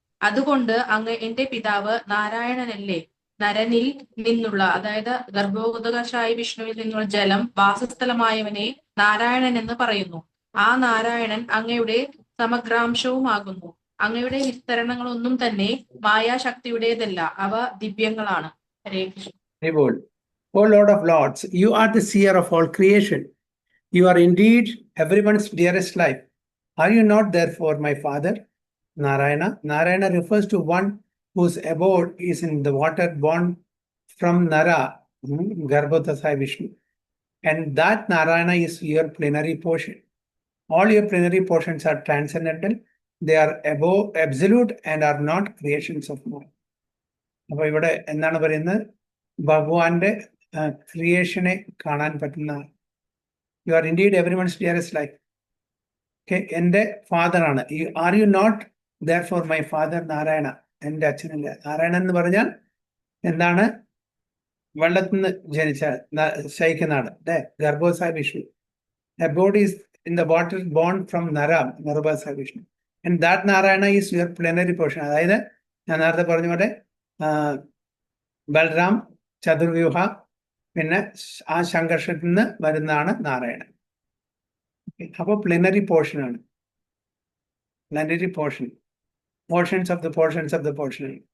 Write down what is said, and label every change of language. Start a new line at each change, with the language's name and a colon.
Malayalam: അതുകൊണ്ട് അങ്ങ് എന്റെ പിതാവ് നാരായണനല്ലേ? നരനിൽ നിന്നുള്ള, അതായത് ഗർഭോദകശായി വിഷ്ണുവിൽ നിന്നുള്ള ജലം വാസസ്ഥലമായവനെ നാരായണൻ എന്ന് പറയുന്നു. ആ നാരായണൻ അങ്ങയുടെ സമഗ്രാംശവുമാകുന്നു. അങ്ങയുടെ വിസ്തരണങ്ങളൊന്നും തന്നെ മായാശക്തിയുടേതല്ല, അവ ദിവ്യങ്ങളാണ്. ഹരേ Krishna.
English: O Lord of Lords, you are the seer of all creation. You are indeed everyone's dearest life. Are you not therefore my father, Narayana? Narayana refers to one whose abode is in the water born from Nara, Garbhodasai Vishnu. And that Narayana is your plenary portion. All your plenary portions are transcendental. They are above absolute and are not creations of man.
Malayalam: അപ്പോൾ ഇവിടെ എന്താണ് പറയുന്നത്? ഭഗവാന്റെ ക്രിയേഷനെ കാണാൻ പറ്റുന്ന,
English: You are indeed everyone's dearest life.
Malayalam: Okay, എൻ്റെ ഫാദറാണ്.
English: Are you not there for my father Narayana?
Malayalam: എൻ്റെ അച്ഛനല്ല. നാരായണൻ എന്ന് പറഞ്ഞാൽ എന്താണ്? വെള്ളത്തിൽ നിന്ന് ജനിച്ച ശയിക്കനാട്, അല്ലേ? ഗർഭോസായ Vishnu.
English: Abode is in the water born from Nara, Garbhosayi Vishnu. And that Narayana is your plenary portion.
Malayalam: അതായത് ഞാൻ നേരത്തെ പറഞ്ഞ പോലെ ബൽറാം, ചതുർവ്യൂഹ, പിന്നെ ആ സംഘർഷത്തിൽ നിന്ന് വരുന്നതാണ് നാരായണൻ. അപ്പോൾ പ്ലെനറി പോർഷനാണ്.
English: Plenary portion, portions of the portions of the portion.